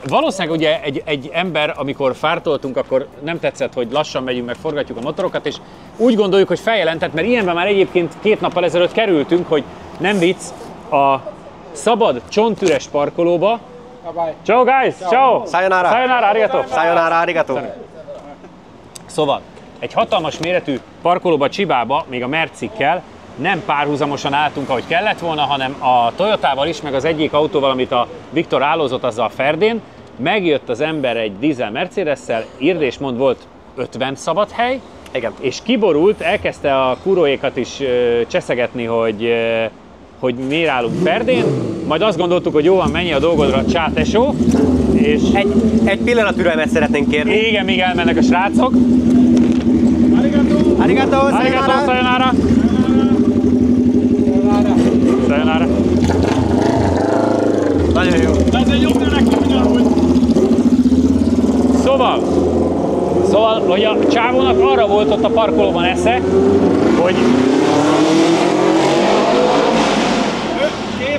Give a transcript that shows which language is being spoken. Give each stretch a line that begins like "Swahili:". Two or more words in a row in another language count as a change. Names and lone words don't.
Hungarian: Valószínűleg ugye egy ember, amikor fártoltunk, akkor nem tetszett, hogy lassan megyünk, meg forgatjuk a motorokat, és úgy gondoljuk, hogy feljelentett, mert ilyenben már egyébként 2 nappal ezelőtt kerültünk, hogy nem vicc, a szabad, csontüres parkolóba.
Italian: Ciao guys, ciao!
Japanese: Sayonara! さようなら、ありがとう! さようなら、ありがとう!
Hungarian: Szóval egy hatalmas méretű parkolóba Csibába, még a Mercikkel nem párhuzamosan álltunk, ahogy kellett volna, hanem a Toyotával is, meg az egyik autóval, amit a Viktor állózott, azzal a Ferdén. Megjött az ember egy dízel Mercedes-szel, írd és mond volt 50 szabad hely, igen. És kiborult, elkezdte a kuróékat is cseszegetni, hogy miért állunk Ferdén, majd azt gondoltuk, hogy jó van, menj a dolgodra, csá tesó, és... Egy pillanat türelmet szeretnénk kérni. Igen, még elmennek a srácok.
Japanese: Arigato, さようなら。さようなら.
Hungarian: Nagyon jó. Szóval, hogy a csávónak arra volt ott a parkolóban esze, hogy...